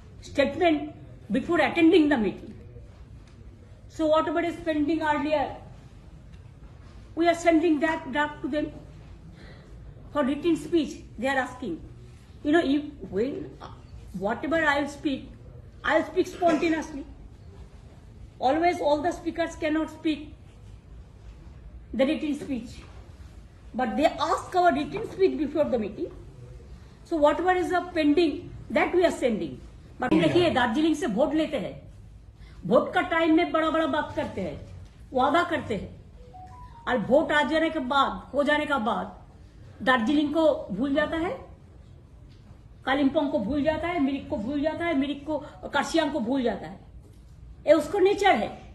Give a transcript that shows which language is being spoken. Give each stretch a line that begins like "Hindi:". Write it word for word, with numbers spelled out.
English: Statement before attending the meeting. So whatever is spending earlier, we are sending that draft to them for written speech. They are asking, you know, if when whatever I will speak, I will speak spontaneously. Always all the speakers cannot speak the written speech, but they ask our written speech before the meeting. So whatever is the pending, that we are sending.
Hindi: But देखिए दार्जिलिंग से vote लेते हैं, vote का time में बड़ा बड़ा बात करते हैं, वादा करते हैं, और वोट आ जाने के बाद हो जाने का बाद दार्जिलिंग को भूल जाता है, कालिम्पोंग को भूल जाता है, मिरिक को भूल जाता है, मिरिक को कर्सियांग को भूल जाता है। ये उसको नेचर है।